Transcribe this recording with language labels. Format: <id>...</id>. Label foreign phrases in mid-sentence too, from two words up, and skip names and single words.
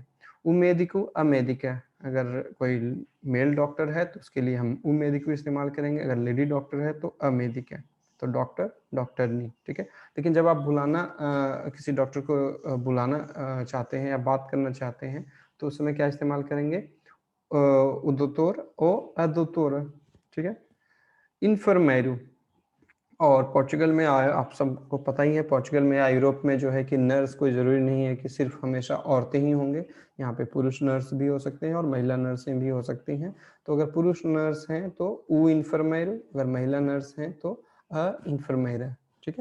<pt>o médico a médica,</pt> <hi>अगर कोई मेल डॉक्टर है तो उसके लिए हम</hi> <pt>o médico</pt> <hi>इस्तेमाल करेंगे, अगर लेडी डॉक्टर है तो</hi> <pt>a médica,</pt> <hi>तो डॉक्टर डॉक्टरनी, ठीक है। लेकिन जब आप किसी डॉक्टर को बुलाना चाहते हैं या बात करना चाहते हैं तो उस समय क्या इस्तेमाल करेंगे,</hi> <pt>o doutor ou a doutora,</pt> <hi>ठीक है। इन्फर्मेरो, और पोर्चुगल में आप सबको पता ही है, पोर्चुगल में या यूरोप में जो है कि नर्स कोई ज़रूरी नहीं है कि सिर्फ हमेशा औरतें ही होंगे। यहाँ पे पुरुष नर्स भी हो सकते हैं और महिला नर्सें भी हो सकती हैं। तो अगर पुरुष नर्स हैं तो</hi> <pt>o enfermeiro,</pt> <hi>अगर महिला नर्स हैं तो</hi> <pt>a enfermeira,</pt> <hi>ठीक है।</hi>